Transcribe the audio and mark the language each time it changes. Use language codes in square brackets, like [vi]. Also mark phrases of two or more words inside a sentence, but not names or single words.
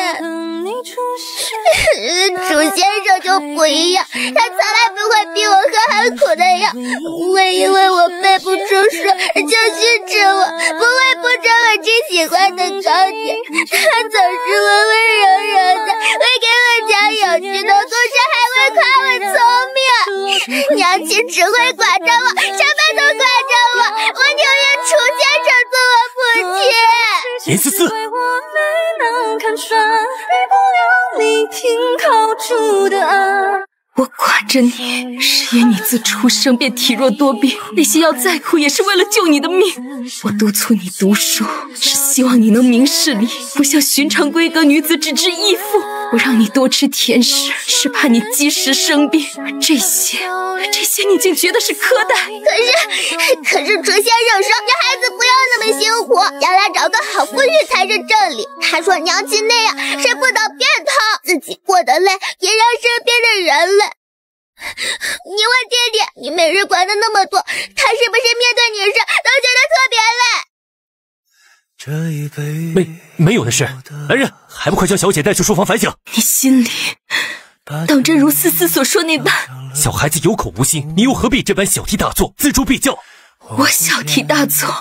[zh] 楚先生就不一樣，他從來不會逼我喝很苦的藥，不會因為我背不出書就訓斥我，不會不准我吃喜歡的糕點，他總是溫溫柔柔的，會給我講有趣的故事，還會誇我聰明。娘親只會管着我，什麼都管着我，我寧願楚先生做我母親。嚴思思，我寡着你，是因你自出生便體弱多病，那些藥再苦也是為了救你的命。我督促你讀書，是希望你能明事理，不像尋常閨閣女子只知義父。我讓你多吃甜食，是怕你積食生病。這些你竟覺得是苛待。可是楚先生說，女孩子不要那麼辛苦，將來找個好夫婿才是正理。他說娘親那樣是不得變通，自己過得累，也讓身邊的人累。你問爹爹，你每日管的那麼多，他是不是面對女生都覺得特別累？沒有的事。來人，還不快將小姐帶去書房反省。你心裡當真如思思所說那般？小孩子有口無心，你又何必這般小題大做，錙銖必較？我小題大做？